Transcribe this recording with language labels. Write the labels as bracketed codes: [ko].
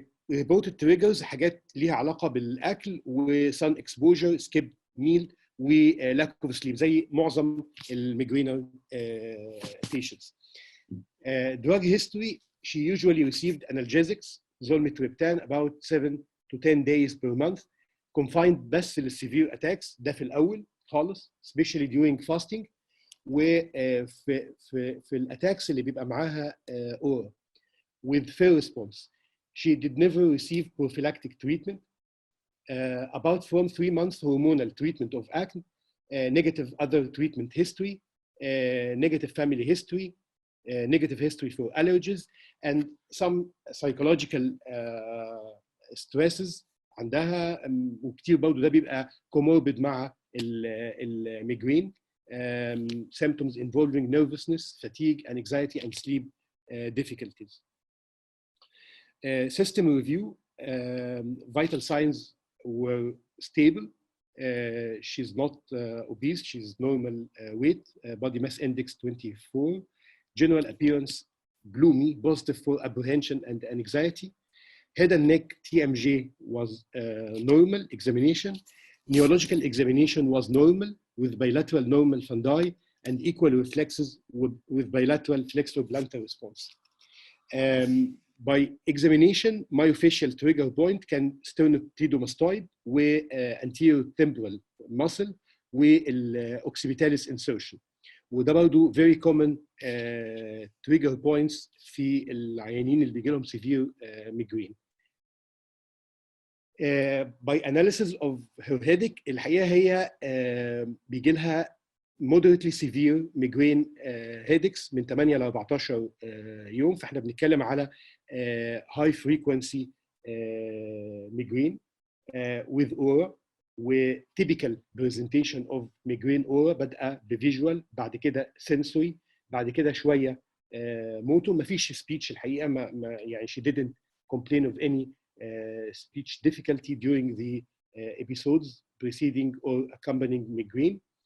[en] reported triggers [ar] حاجات ليها علاقه بالاكل [en] وسان exposure, skip meal, ولاك of sleep, [ar] زي معظم [en] الميجرينر بيشنتس. Drug history, she usually received analgesics, zolmitriptan, about 7 to 10 days per month, confined بس للسيفير attacks, [ar] ده في الأول خالص, [en] especially during fasting, [ar] وفي الاتاكس اللي بيبقى معاها [en] aura, with fair response. She did never receive prophylactic treatment. About from 3 months hormonal treatment of acne, negative other treatment history, negative family history, negative history for allergies, and some psychological stresses عندها. [ar] وكتير برضه ده بيبقى comorbid مع الميجرين. [en] Symptoms involving nervousness, fatigue, anxiety, and sleep difficulties. System review, vital signs were stable. She's not obese, she's normal weight, body mass index 24. General appearance gloomy, positive for apprehension and anxiety. Head and neck TMJ was normal examination. Neurological examination was normal with bilateral normal fundi and equal reflexes with bilateral flexor-plantar response. By examination, myofascial trigger point كان sternocleidomastoid وanterior temporal muscle والoccipitalis insertion. [ar] وده برضه [en] very common trigger points [ar] في العيانين اللي بيجي لهم [en] severe migraine. By analysis of her headache [ar] الحقيقه هي بيجي لها [en] moderately severe migraine headaches [ar] من 8 ل 14 يوم. فاحنا بنتكلم على [en] high frequency migraine with aura و typical presentation of migraine aura بدأ بفيجوال، بعد كده sensory، [ar] بعد كده شويه [en] Motor. [ar] ما فيش [en] speech [ar] الحقيقه، يعني [en] she didn't complain of any speech difficulty during the episodes preceding or accompanying migraine.